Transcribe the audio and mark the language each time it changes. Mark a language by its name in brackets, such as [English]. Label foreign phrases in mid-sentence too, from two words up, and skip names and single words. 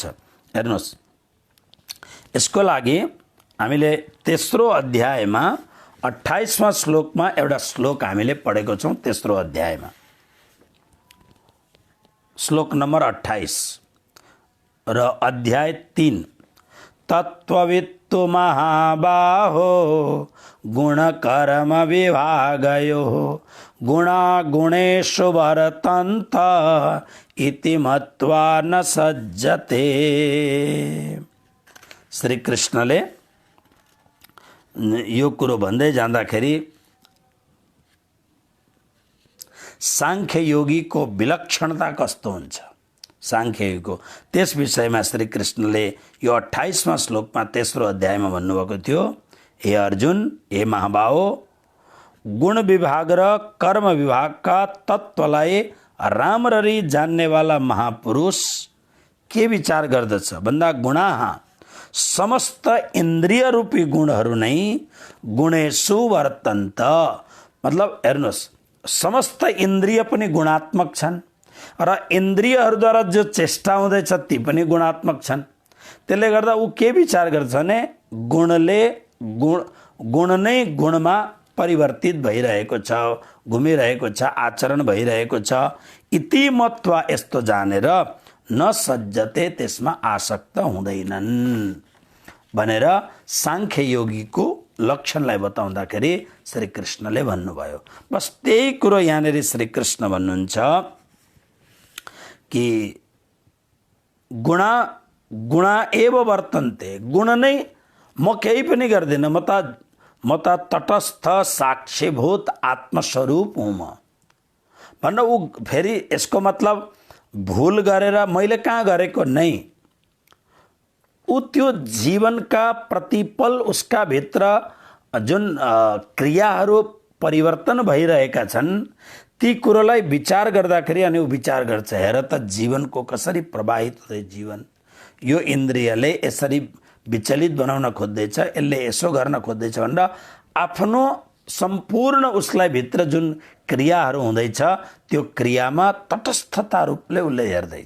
[Nepali] हेर्नुहोस्, यसको लागि हामीले तेस्रो अध्यायमा 28वां श्लोकमा एउटा श्लोक हामीले पढेको छौँ। तेस्रो अध्यायमा श्लोक नंबर 28 र अध्याय 3, [Sanskrit] तत्त्ववित्तु महाबाहो गुणकर्म विभागयो गुणा गुणेषु वर्तन्त इति मत्वा न सज्जते। [Nepali] श्री कृष्णले यो कुरो भन्दै जाँदाखेरि सांख्य योगीको विलक्षणता कस्तो हुन्छ, सांख्य योगीको त्यस विषयमा श्री कृष्णले यो 28वां श्लोकमा तेस्रो अध्यायमा भन्नुभएको थियो, हे अर्जुन, हे महाबाहो, गुण विभाग र कर्म विभागका तत्त्वलाई राम्ररी जान्नेवाला महापुरुष के विचार गर्दछ भन्दा गुणाः समस्त इन्द्रिय रूपी गुणहरू नै [Sanskrit] गुणेषु वर्तन्त। [Nepali] मतलब हेर्नुहोस्, समस्त इन्द्रिय पनि गुणात्मक छन् र इन्द्रियहरूद्वारा जो चेष्टा हुँदैछ ती पनि गुणात्मक छन्। त्यसले गर्दा ऊ के विचार गर्छ भने गुणले गुण नै गुणमा परिवर्तित भइरहेको छ, घुमिरहेको छ, आचरण भइरहेको छ। [Sanskrit] इति मत्वा [Nepali] यस्तो जानेर [Sanskrit] न सज्जते, [Nepali] त्यसमा आसक्त हुँदैनन् भनेर सांख्य योगीको लक्षणलाई बताउँदाखेरि श्री कृष्णले भन्नुभयो। बस त्यही कुरो यहाँनिर श्री कृष्ण भन्नुहुन्छ कि [Sanskrit] गुणा एव वर्तन्ते, [Nepali] गुण नै म केही पनि गर्दिनँ, म त तटस्थ साक्षीभूत आत्मस्वरूप हुँ म भन्दा ऊ फेरि यसको मतलब भूल गरेर मैले कहाँ गरेको नै, ऊ त्यो जीवनका प्रतिपल उसका भित्र जुन क्रियाहरू परिवर्तन भइरहेका छन् ती कुरोलाई विचार गर्दाखेरि अनि ऊ विचार गर्छ, हेर त जीवनको कसरी प्रवाहित हुँदै जीवन, यो इन्द्रियले यसरी विचलित बनाउन खोज्दैछ, यसले यसो गर्न खोज्दैछ भनेर आफ्नो सम्पूर्ण उसलाई भित्र जुन क्रियाहरू हुँदैछ त्यो क्रियामा तटस्थता रूपले उसले हेर्दैछ।